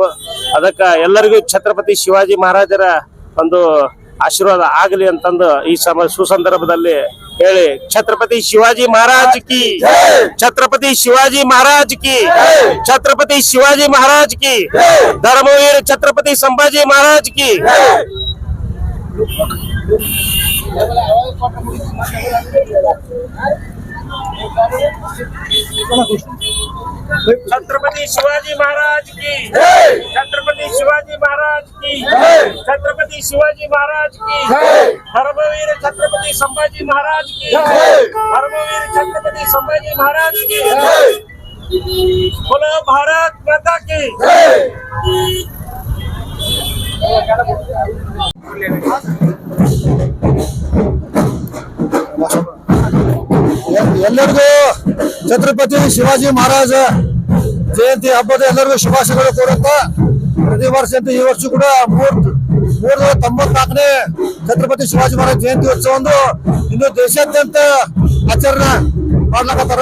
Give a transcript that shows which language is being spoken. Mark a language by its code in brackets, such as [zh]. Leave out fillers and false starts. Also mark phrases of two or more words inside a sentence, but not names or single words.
[kn] ಅದಕ್ಕೆ ಎಲ್ಲರಿಗೂ ಛತ್ರಪತಿ ಶಿವಾಜಿ ಮಹಾರಾಜರ ಒಂದು ಆಶೀರ್ವಾದ ಆಗಲಿ ಅಂತಂದು ಈ ಸುಸಂದರ್ಭದಲ್ಲಿ ಹೇಳಿ, ಛತ್ರಪತಿ ಶಿವಾಜಿ ಮಹಾರಾಜ್ ಕಿ, ಛತ್ರಪತಿ ಶಿವಾಜಿ ಮಹಾರಾಜ್ ಕಿ, ಛತ್ರಪತಿ ಶಿವಾಜಿ ಮಹಾರಾಜ್ ಕಿ, ಧರ್ಮವೀರ ಛತ್ರಪತಿ ಸಂಭಾಜಿ ಮಹಾರಾಜ್ ಕಿ. [hi] छत्रपति शिवाजी महाराज की, छत्रपति शिवाजी महाराज की, छत्रपति शिवाजी महाराज की, धर्मवीर छत्रपति संभाजी महाराज की, धर्मवीर छत्रपति संभाजी महाराज की, बोलो भारत माता की. [kn] ಎಲ್ಲರಿಗೂ ಛತ್ರಪತಿ ಶಿವಾಜಿ ಮಹಾರಾಜ ಜಯಂತಿ ಹಬ್ಬದ ಎಲ್ಲರಿಗೂ ಶುಭಾಶಯಗಳು ಕೋರುತ್ತಾ, ಪ್ರತಿ ವರ್ಷ ಅಂತ ಈ ವರ್ಷ ಕೂಡ 394ನೇ ಛತ್ರಪತಿ ಶಿವಾಜಿ ಮಹಾರಾಜ ಜಯಂತಿ ಉತ್ಸವ ಒಂದು ಇಂದು ದೇಶಾದ್ಯಂತ ಆಚರಣೆ ಮಾಡ್ಲಾಕತ್ತಾರ.